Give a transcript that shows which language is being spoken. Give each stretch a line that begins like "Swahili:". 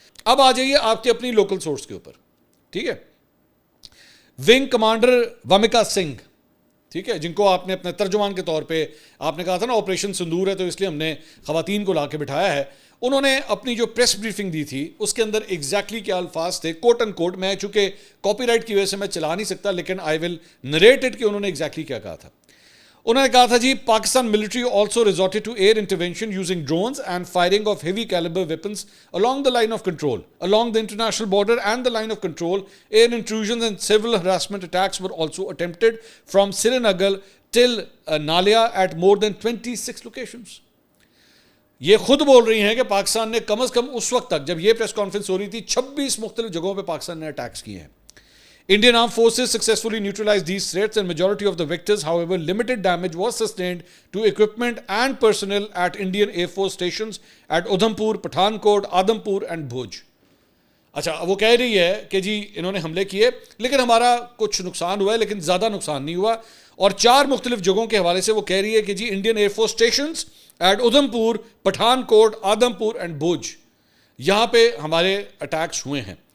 Urdu: اب آ جائیے آپ کے اپنی لوکل سورس کے اوپر, ٹھیک ہے. ونگ کمانڈر وامکا سنگھ, ٹھیک ہے, جن کو آپ نے اپنے ترجمان کے طور پہ آپ نے کہا تھا نا آپریشن سندور ہے تو اس لیے ہم نے خواتین کو لا کے بٹھایا ہے, انہوں نے اپنی جو پریس بریفنگ دی تھی اس کے اندر ایگزیکٹلی کیا الفاظ تھے, کوٹ ان کوٹ, میں چونکہ کاپی رائٹ کی وجہ سے میں چلا نہیں سکتا لیکن
English: I will narrate it
Urdu: کہ انہوں نے ایگزیکٹلی کیا کہا تھا. انہوں نے کہا تھا جی,
English: Pakistan military also resorted to air intervention using drones and firing of heavy calibre weapons along the line of control, along the international border and the line of control. Air intrusions and civil harassment attacks were also attempted from Srinagar till Nalia at more than 26 locations.
Urdu: یہ خود بول رہی ہیں کہ پاکستان نے کم از کم اس وقت تک جب یہ پریس کانفرنس ہو رہی تھی 26 مختلف جگہوں پہ پاکستان نے اٹیکس کیے ہیں.
English: Indian armed forces successfully neutralized these threats and majority of the victors, however, limited damage was sustained to equipment and personnel at Indian Air Force stations at Udhampur, Pathankot, Adampur and Bhuj.
Urdu: اچھا, وہ کہہ رہی ہے کہ جی انہوں نے حملے کیے لیکن ہمارا کچھ نقصان ہوا ہے لیکن زیادہ نقصان نہیں ہوا, اور 4 مختلف جگہوں کے حوالے سے وہ کہہ رہی ہے کہ جی Indian air force stations at Udhampur, Pathan quote, آدمپور and بھوج, یہاں پہ ہمارے اٹیکس ہوئے ہیں.